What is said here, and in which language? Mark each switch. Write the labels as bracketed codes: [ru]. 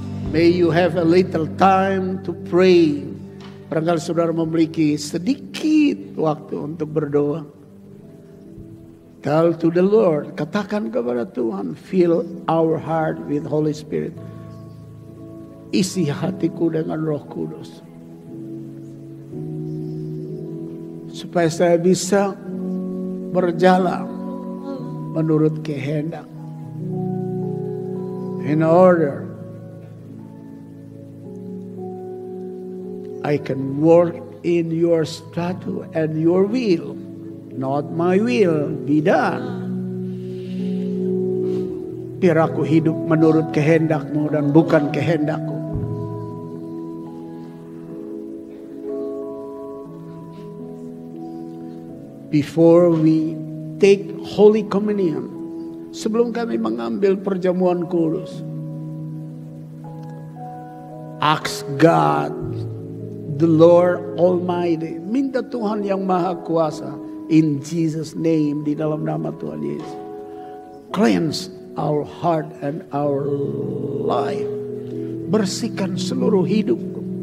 [en] May you have a little time to pray. [id] Barangkali saudara memiliki sedikit waktu untuk berdoa. [en] Tell to the Lord, [id] katakan kepada Tuhan, [en] fill our heart with Holy Spirit. [id] Isi hatiku dengan Roh Kudus. Supaya saya bisa berjalan menurut kehendak. [en] In order I can work in your statute and your will. Not my will be done. [id] Biar aku hidup menurut kehendak-Mu dan bukan kehendak-Ku. [en] Before we take Holy Communion, [id] sebelum kami mengambil perjamuan kudus, [en] ask God, the Lord Almighty, [id] minta Tuhan yang Maha Kuasa, [en] in Jesus name, [id] di dalam nama Tuhan Yesus, [en] cleanse our heart and our life, [id] bersihkan seluruh hidupku.